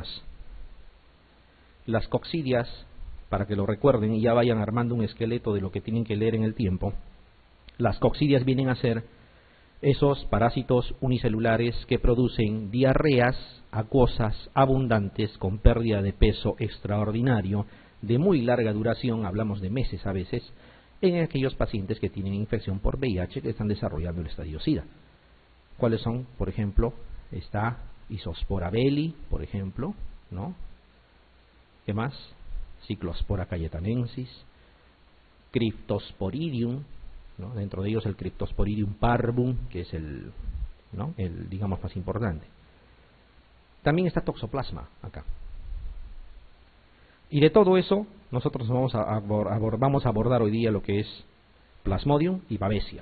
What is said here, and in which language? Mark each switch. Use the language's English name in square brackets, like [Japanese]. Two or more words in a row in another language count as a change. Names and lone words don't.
[Spanish] Las coccidias, para que lo recuerden y ya vayan armando un esqueleto de lo que tienen que leer en el tiempo, las coccidias vienen a ser esos parásitos unicelulares que producen diarreas acuosas abundantes con pérdida de peso extraordinario de muy larga duración, hablamos de meses a veces, en aquellos pacientes que tienen infección por VIH que están desarrollando el estadio SIDA. ¿Cuáles son? Por ejemplo, está Isospora belli, por ejemplo, ¿no? ¿Qué más? Cyclospora cayetanensis, Cryptosporidium, ¿no? Dentro de ellos el Cryptosporidium parvum, que es el digamos más importante. También está Toxoplasma acá. Y de todo eso nosotros vamos a abordar hoy día lo que es Plasmodium y Babesia.